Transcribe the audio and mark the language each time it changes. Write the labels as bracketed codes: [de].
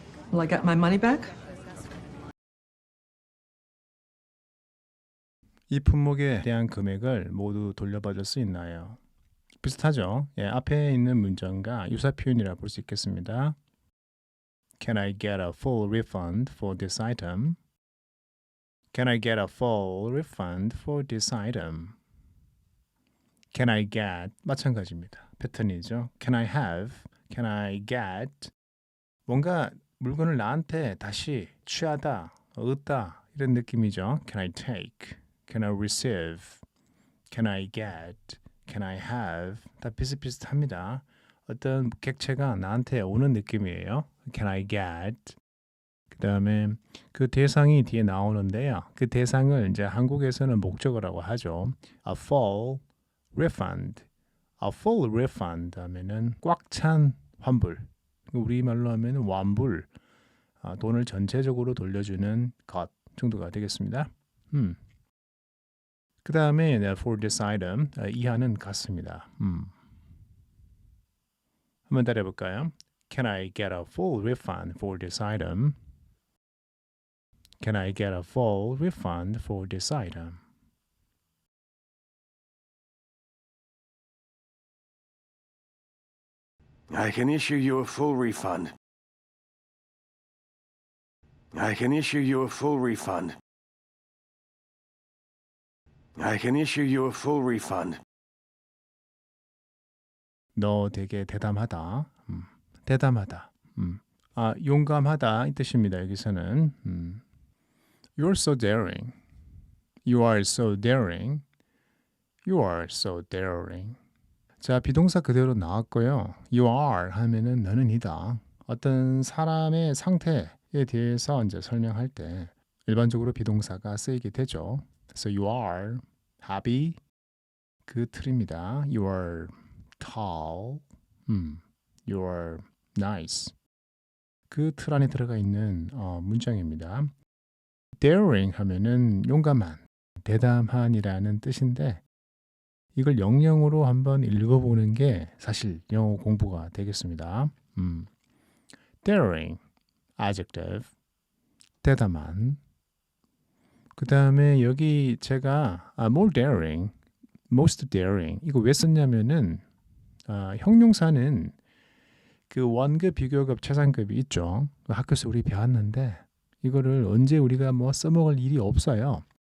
[en] Will I get my money back? [ko] 이 품목에 대한 금액을 모두 돌려받을 수 있나요? 비슷하죠? 예, 앞에 있는 문장과 유사 표현이라 볼 수 있겠습니다. [en] Can I get a full refund for this item? Can I get a full refund for this item? Can I get [ko] 마찬가지입니다. 패턴이죠. [en] Can I have? Can I get? [ko] 뭔가 물건을 나한테 다시 취하다, 얻다 이런 느낌이죠. [en] Can I take? Can I receive? Can I get? Can I have? [ko] 다 비슷비슷합니다. 어떤 객체가 나한테 오는 느낌이에요. [en] Can I get? [ko] 그 다음에 그 대상이 뒤에 나오는데요. 그 대상을 이제 한국에서는 목적어라고 하죠. [en] A full refund. A full refund [ko] 하면은 꽉 찬 환불. 우리말로 하면 완불. 돈을 전체적으로 돌려주는 것 정도가 되겠습니다. 그 다음에 for this item 이하는 같습니다. 한번 따라 해볼까요? [en] Can I get a full refund for this item? Can I get a full refund for this item? I can issue you a full refund. I can issue you a full refund. I can issue you a full refund. [ko] 너 되게 대담하다. 대담하다. 용감하다 이 뜻입니다. 여기서는 [en] You're so daring. You are so daring. You are so daring. [ko] 자, 비동사 그대로 나왔고요. [en] You are [ko] 하면은 너는이다. 어떤 사람의 상태에 대해서 이제 설명할 때 일반적으로 비동사가 쓰이게 되죠. [en] So you are happy. [ko] 그 틀입니다. [en] You are tall. You are nice. [ko] 그 틀 안에 들어가 있는 문장입니다. daring 하면은 용감한, 대담한이라는 뜻인데 이걸 영영으로 한번 읽어보는 게 사실 영어 공부가 되겠습니다. [en] daring, adjective, 대담한. [ko] 그 다음에 여기 제가 more daring, most daring 이거 왜 썼냐면은 형용사는 그 원급, 비교급, 최상급이 있죠. 학교에서 우리 배웠는데 이거를 언제 우리가 뭐 써먹을 일이 없어요.